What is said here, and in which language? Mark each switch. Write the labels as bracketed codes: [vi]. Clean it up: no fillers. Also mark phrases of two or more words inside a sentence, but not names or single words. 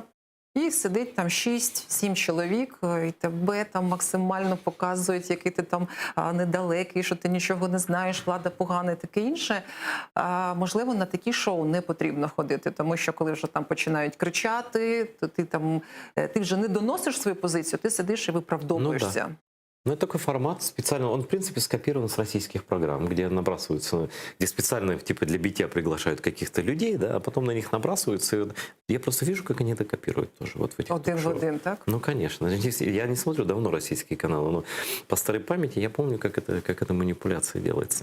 [uk] І сидить там 6-7 чоловік, і тебе там максимально показують, який ти там недалекий, що ти нічого не знаєш, влада погана і таке інше. Можливо, на такі шоу не потрібно ходити, тому що коли вже там починають кричати, то ти вже не доносиш свою позицію, ти сидиш і виправдовуєшся. [ru] Ну, да. Ну, это такой формат специально, он, в принципе, скопирован с российских программ, где набрасываются, где специально, типа, для битья приглашают каких-то людей, да, а потом на них набрасываются. И я просто вижу, как они это копируют тоже. Вот в этих один в один, так? Ну, конечно. Я не смотрю давно российские каналы, но по старой памяти я помню, как это манипуляция делается.